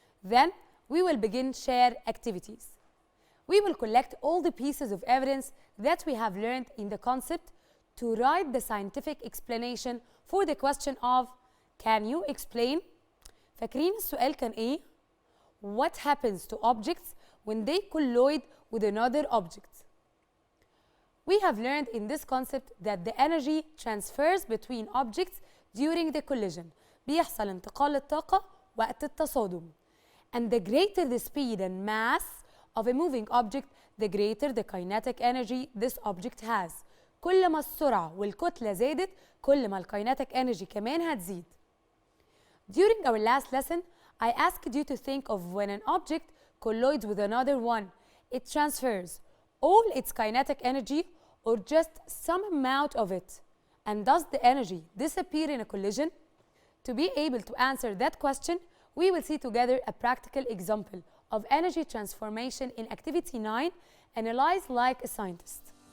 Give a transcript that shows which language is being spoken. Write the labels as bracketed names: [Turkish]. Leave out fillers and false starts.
[English] Then, we will begin share activities. We will collect all the pieces of evidence that we have learned in the concept to write the scientific explanation for the question of can you explain? [Arabic] فاكرين السؤال كان إيه؟ [English] What happens to objects when they colloid with another object? We have learned in this concept that the energy transfers between objects during the collision. [Arabic] بيحصل انتقال الطاقة وقت التصادم. [English] And the greater the speed and mass of a moving object, the greater the kinetic energy this object has. [Arabic] كل ما السرعة والكتلة زادت، كل ما الkinetic energy كمان هتزيد. [English] During our last lesson, I asked you to think of when an object colloids with another one, it transfers all its kinetic energy or just some amount of it. And does the energy disappear in a collision? To be able to answer that question, we will see together a practical example of energy transformation in Activity 9, Analyze like a scientist.